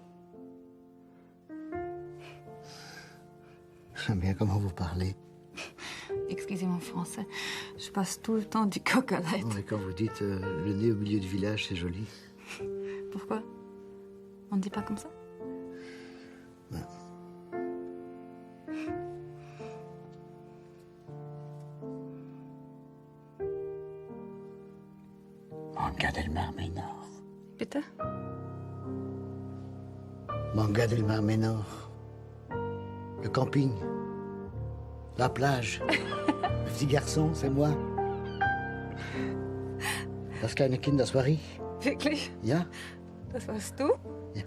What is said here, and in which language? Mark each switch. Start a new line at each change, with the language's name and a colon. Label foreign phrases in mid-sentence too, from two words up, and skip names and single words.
French: J'aime bien comment vous parlez. Excusez mon français, je passe tout le temps du coq à l'être. Non, mais quand vous dites le nez au milieu du village, c'est joli. Pourquoi? On ne dit pas comme ça? Ben. Manga del Mar Menor.
German: Bitte?
French: Manga del Mar Menor. Le camping. La plage. Le petit garçon, c'est moi.
German: Das kleine Kind, das war ich. Wirklich? Ja? Das warst du? Ja.